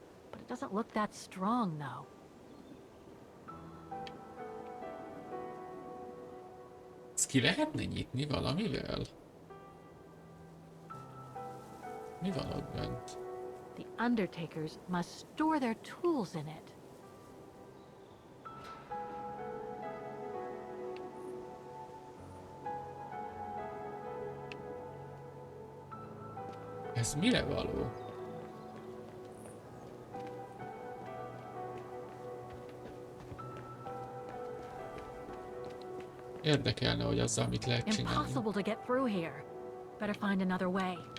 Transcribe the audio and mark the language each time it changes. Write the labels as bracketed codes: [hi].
[en] But it doesn't look that strong, though. [hu] Ezt ki lehetne nyitni valamivel? Mi van ott bent? [en] The Undertakers must store their tools in it. [hu] Ez mire való? Érdekelne, hogy azzal mit lehet csinálni. [en] Impossible to get through here. Better find another way.